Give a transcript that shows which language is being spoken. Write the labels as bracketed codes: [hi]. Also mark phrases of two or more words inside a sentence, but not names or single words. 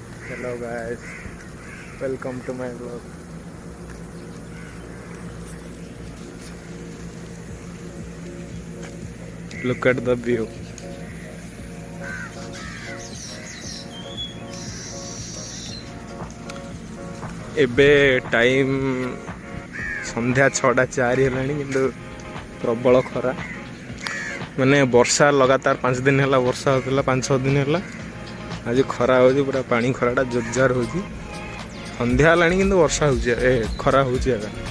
[en] Hello guys, welcome to my vlog. Look at the view. [or] ଏବେ ଟାଇମ୍ ସନ୍ଧ୍ୟା 6:04 ହେଲାଣି କିନ୍ତୁ ପ୍ରବଳ ଖରା ମାନେ ବର୍ଷା ଲଗାତାର 5 ଦିନ ହେଲା ବର୍ଷା ହେଉଥିଲା 5-6 ଦିନ ହେଲା ଆଜି ଖରା ହେଉଛି ପୁରା ପାଣି ଖରାଟା ଜୋରଜାର ହେଉଛି ସନ୍ଧ୍ୟା ହେଲାଣି କିନ୍ତୁ ବର୍ଷା ହେଉଛି ଖରା ହେଉଛି ଏବେ